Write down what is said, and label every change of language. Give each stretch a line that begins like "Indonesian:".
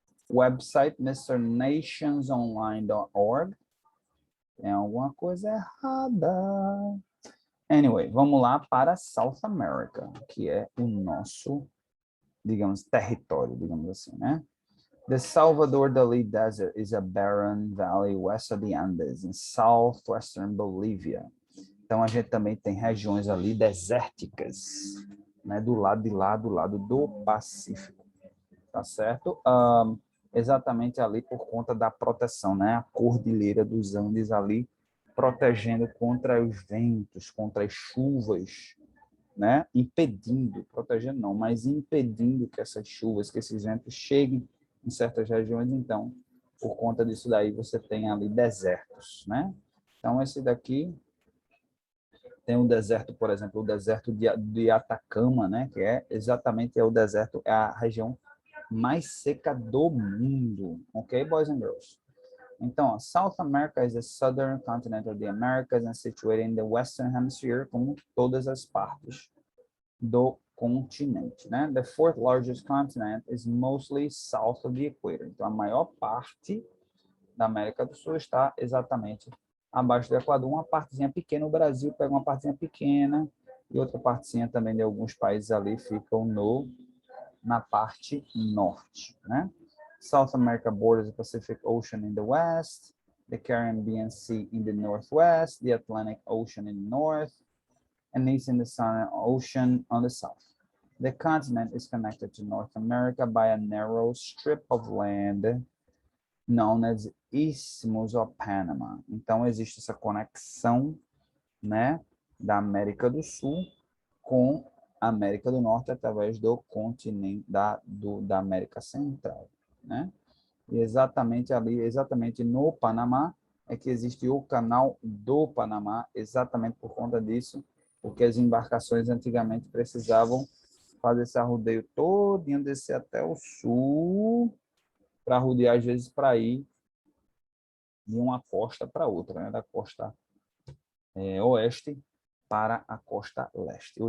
English: Website, mrnationsonline.org.
Portuguese: Tem alguma coisa errada.
English: Anyway,
Portuguese: vamos lá para South America, que é o nosso, digamos, território, digamos assim, né?
English: The Salvador Dali Desert is a barren valley west of the Andes, in southwestern Bolivia.
Portuguese: Então, a gente também tem regiões ali desérticas, né? Do lado de lá, do lado do Pacífico, tá certo? Exatamente ali por conta da proteção, né? A Cordilheira dos Andes ali, protegendo contra os ventos, contra as chuvas, né? Impedindo, protegendo não, mas impedindo que essas chuvas, que esses ventos cheguem em certas regiões. Então, por conta disso daí, você tem ali desertos, né? Então, esse daqui tem um deserto, por exemplo, o deserto de Atacama, né? Que é exatamente o deserto, é a região mais seca do mundo, ok,
English: boys and girls?
Portuguese: Então,
English: South America is the southern continent of the Americas and situated in the Western Hemisphere,
Portuguese: como todas as partes do continente, né?
English: The fourth largest continent is mostly south of the equator.
Portuguese: Então, a maior parte da América do Sul está exatamente abaixo do Equador. Uma partezinha pequena, o Brasil pega uma partezinha pequena e outra partezinha também de alguns países ali ficam na parte norte, né?
English: South America borders the Pacific Ocean in the west, the Caribbean Sea in the northwest, the Atlantic Ocean in the north, and East the Southern Ocean on the south. The continent is connected to North America by a narrow strip of land known as Isthmus of Panama.
Portuguese: Então, existe essa conexão, né, da América do Sul com a América do Norte através do continente da América Central, né? E exatamente ali, exatamente no Panamá, é que existe o Canal do Panamá, exatamente por conta disso, porque as embarcações antigamente precisavam fazer esse arrodeio todinho, descer até o sul, para rodear, às vezes, para ir de uma costa para outra, né? Da costa oeste para a costa leste.